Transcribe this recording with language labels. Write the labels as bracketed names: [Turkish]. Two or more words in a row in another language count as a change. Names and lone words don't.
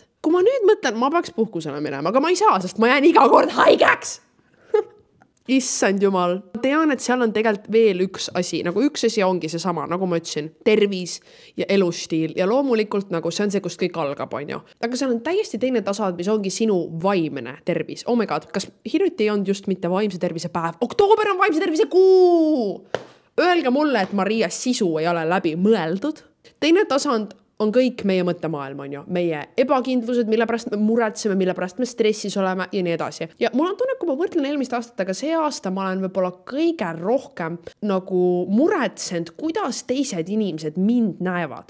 [Estonian] Kui ma nüüd mõtlen, ma peaks puhkusele minema, aga ma ei saa, sest ma jään iga kord haigeks. Issand jumal. Ma tean, et seal on tegelikult veel üks asi. Nagu üks asi ongi see sama, nagu ma ütlesin, tervis ja elustiil. Ja loomulikult nagu see on see, kust kõik algab, on ju. Aga seal on täiesti teine tasand, mis ongi sinu vaimne tervis. [English] Oh my god, [Estonian] kas hiljuti ei olnud just mitte vaimse tervise päev? Oktoober on vaimse tervise kuu! Öelge mulle, et Maria sisu ei ole läbi mõeldud. Teine tasand on kõik meie mõttemaailm, on ju. Meie ebakindlused, mille pärast me muretseme, mille pärast me stressis oleme ja nii edasi. Ja mul on tunne, kui ma võrdlen eelmist aastat, aga see aasta ma olen võib-olla kõige rohkem nagu muretsenud, kuidas teised inimesed mind näevad.